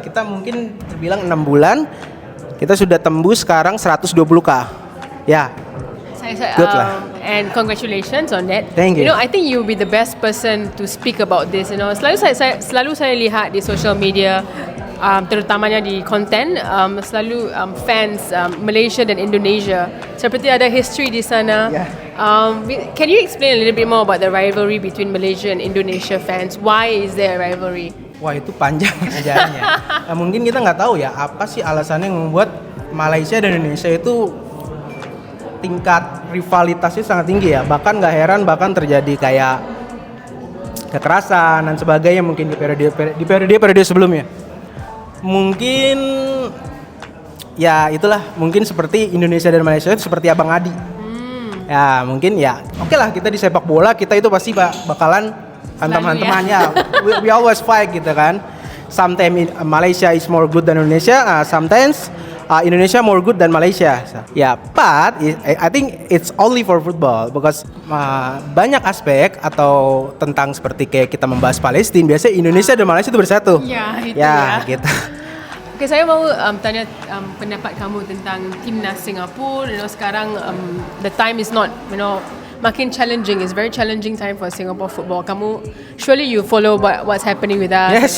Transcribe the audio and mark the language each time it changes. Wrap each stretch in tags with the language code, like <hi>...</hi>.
<id>Kita mungkin terbilang 6 bulan kita sudah tembus sekarang 120k.</id> <en>Ya. Good lah. And congratulations on that. Thank you. You know, I think you'll be the best person to speak about this. You know,</en> <ms>selalu saya lihat di social media, terutamanya di konten, selalu fans Malaysia dan Indonesia seperti ada history di sana.</ms> <en>Yeah. Can you explain a little bit more about the rivalry between Malaysia and Indonesia fans? Why is there a rivalry?</en> <id>Wah, itu panjang sejarahnya. Mungkin kita nggak tahu ya apa sih alasannya yang membuat Malaysia dan Indonesia itu tingkat rivalitasnya sangat tinggi ya. Bahkan nggak heran terjadi kayak kekerasan dan sebagainya mungkin di periode sebelumnya. Mungkin ya itulah, mungkin seperti Indonesia dan Malaysia itu seperti abang adik. Ya mungkin ya oke lah, kita di sepak bola kita itu pasti bakalan teman-temannya.</id> <en>We always fight gitu kan. Sometimes Malaysia is more good than Indonesia, sometimes Indonesia more good than Malaysia. So, but I think it's only for football because</en> <id>banyak aspek atau tentang seperti kayak kita membahas Palestina, biasanya Indonesia dan Malaysia itu bersatu. Ya, itu ya. Gitu.</id> <ms>Okay, saya mau tanya pendapat kamu tentang timnas Singapura.</ms> <en>You know, sekarang the time is not, you know, makin challenging. It's very challenging time for Singapore football. Surely you follow what's happening with us.</en>